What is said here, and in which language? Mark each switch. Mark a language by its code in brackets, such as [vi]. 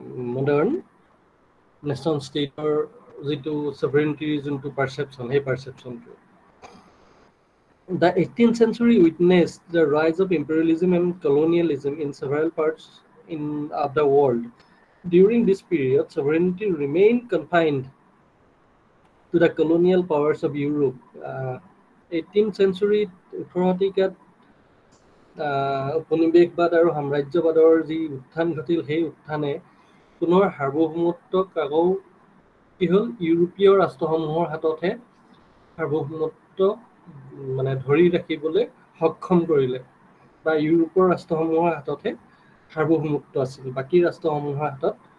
[as] Modern nation ষ্টেটৰ যিটো sovereignty যোনটো পাৰচেপশ্যন, সেই পাৰচেপশ্যনটো। [en] The 18th century witnessed the rise of imperialism and colonialism in several parts of the world. During this period, sovereignty remained confined to the colonial powers of Europe. [as] 18th century 18 শতিকাত উপনিৱেশবাদ আৰু সাম্ৰাজ্যবাদৰ যি উত্থান ঘটিল, সেই উত্থানে পুনৰ সাৰ্বভৌমত্বক আকৌ কি হ'ল, ইউৰোপীয় ৰাষ্ট্ৰসমূহৰ হাততহে সাৰ্বভৌমত্ব মানে ধৰি ৰাখিবলৈ সক্ষম কৰিলে, বা ইউৰোপৰ ৰাষ্ট্ৰসমূহৰ হাততহে সাৰ্বভৌমত্ব আছিল, বাকী ৰাষ্ট্ৰসমূহৰ হাতত